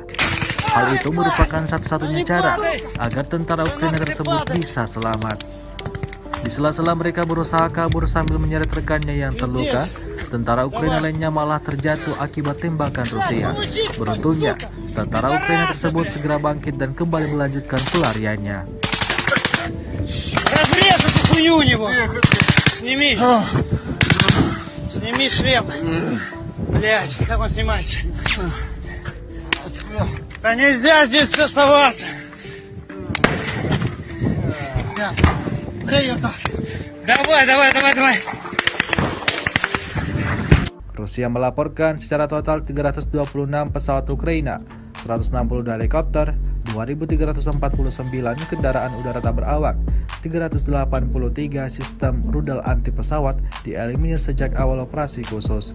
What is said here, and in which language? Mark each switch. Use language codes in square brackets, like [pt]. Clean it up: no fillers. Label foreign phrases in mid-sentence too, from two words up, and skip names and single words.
[id] Hal itu merupakan satu-satunya cara agar tentara Ukraina tersebut bisa selamat. Di sela-sela mereka berusaha kabur sambil menyeret rekannya yang terluka, tentara Ukraina lainnya malah terjatuh akibat tembakan Rusia. Beruntungnya, tentara Ukraina tersebut segera bangkit dan kembali melanjutkan pelariannya. [ru] Разрежь эту хуйню у него. Сними. Сними шлем. Блять, как он снимается? Да нельзя здесь оставаться. Давай. [id] Rusia melaporkan secara total 326 pesawat Ukraina, 162 helikopter, 2.349 kendaraan udara tak berawak, 383 sistem rudal anti pesawat dieliminir sejak awal operasi khusus.